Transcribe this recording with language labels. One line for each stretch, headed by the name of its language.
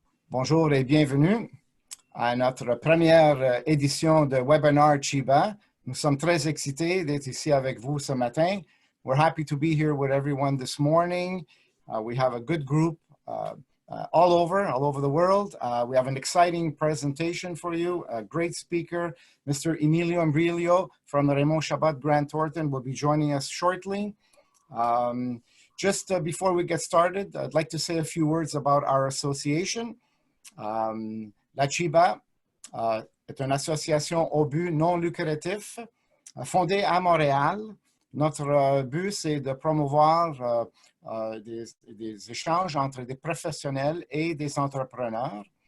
French: Bonjour et bienvenue à notre première édition de Webinar Chabot. Nous sommes très excités d'être ici avec vous ce matin.
English: We're happy to be here with everyone this morning. We have a good group all over the world. We have an exciting presentation for you. A great speaker, Mr. Emilio Imbriglio from the Raymond Chabot Grand Thornton will be joining us shortly. Just before we get started, I'd like to say a few words about our association.
French: La Chabot est une association au but non lucratif fondée à Montréal. Notre but, c'est de promouvoir des échanges entre des professionnels et des entrepreneurs.